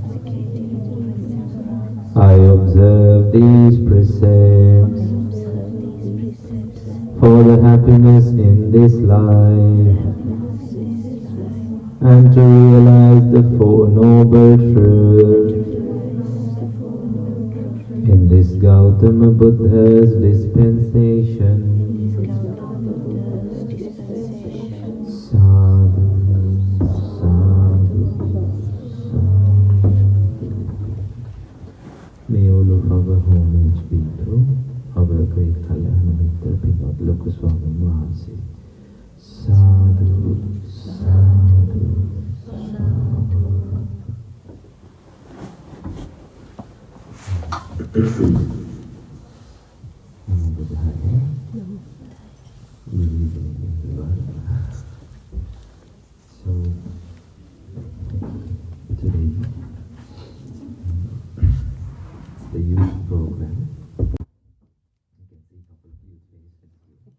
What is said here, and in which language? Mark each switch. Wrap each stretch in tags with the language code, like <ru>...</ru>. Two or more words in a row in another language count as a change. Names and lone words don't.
<en>I observe these precepts for the happiness in this life and to realize the Four Noble Truths in this Gautama Buddha's dispensation.</en> <pi>Sadhu, sadhu, sadhu.</pi> <en>May all of our homage be to our great</en> <pi>Kalyana Mitta</pi> <en>Pinod Lokaswami Mahansi.</en> <pi>Sadhu, sadhu, sadhu. Namo Buddhaya.</pi> <en>Good evening, everyone. So, today, it's the youth program. You can see a couple of youth faces here.</en>